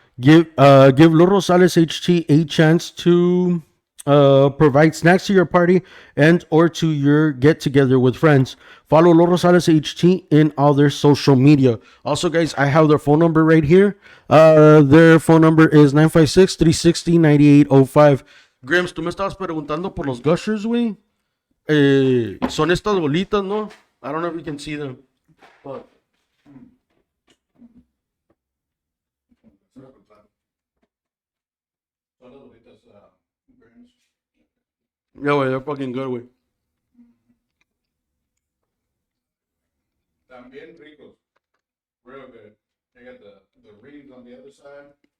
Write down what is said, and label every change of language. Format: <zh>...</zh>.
<en>Give Los Rosales HT a chance to provide snacks to your party and or to your get together with friends. Follow Los Rosales HT in all their social media. Also, guys, I have their phone number right here. Their phone number is 956-360-9805.</en> <es>Grims, tú me estabas preguntando por los gushers, güey. Son estas bolitas, ¿no?</es> <en>I don't know if you can see them. But yeah, güey, they're fucking good, güey.</en> <es>También ricos,</es> <en>real good. They got the rings on the other side.</en>